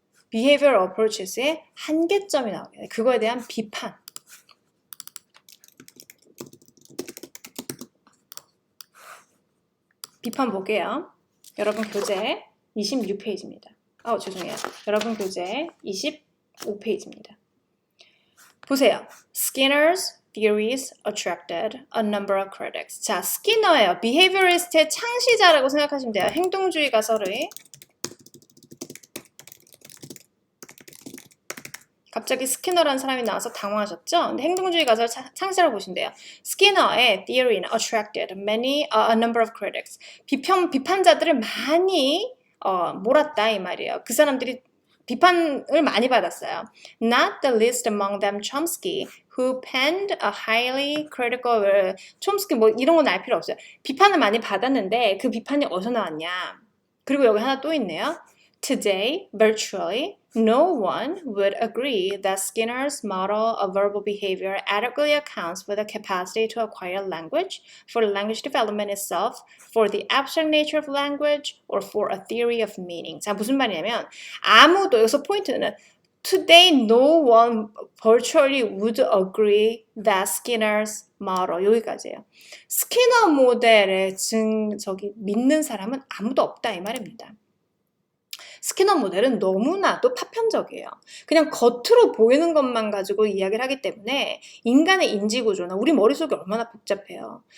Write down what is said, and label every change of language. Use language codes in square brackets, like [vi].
[en] behavioral approaches [ko] 의 한계점이 나오게 돼. 그거에 대한 비판. 비판 볼게요. 여러분 교재 26페이지입니다. 죄송해요. 여러분 교재 25페이지입니다. 보세요. [en] Skinner's theories attracted a number of critics. [ko] 자, 스키너예요. behaviorist의 창시자라고 생각하시면 돼요. 행동주의 가설의. 갑자기 스키너라는 사람이 나와서 당황하셨죠? 근데 행동주의 가설 창시자라고 보시면 돼요. [en] 스키너의 theory는 attracted a number of critics. [ko] 비판자들을 많이 몰았다 이 말이에요. 그 사람들이 비판을 많이 받았어요. [en] Not the least among them Chomsky, who penned a highly critical. [ko] 촘스키 뭐 이런 건 알 필요 없어요. 비판을 많이 받았는데 그 비판이 어디서 나왔냐? 그리고 여기 하나 또 있네요. [en] Today, virtually, no one would agree that Skinner's model of verbal behavior adequately accounts for the capacity to acquire language, for language development itself, for the abstract nature of language, or for a theory of meaning. [ko] 자, 무슨 말이냐면 아무도, 여기서 포인트는 [en] Today, no one virtually would agree that Skinner's model. [ko] 여기까지예요. 스키너 모델에 믿는 사람은 아무도 없다 이 말입니다. 스키너 모델은 너무나도 파편적이에요. 그냥 겉으로 보이는 것만 가지고 이야기를 하기 때문에 인간의 인지구조나 우리 머릿속이 얼마나 복잡해요.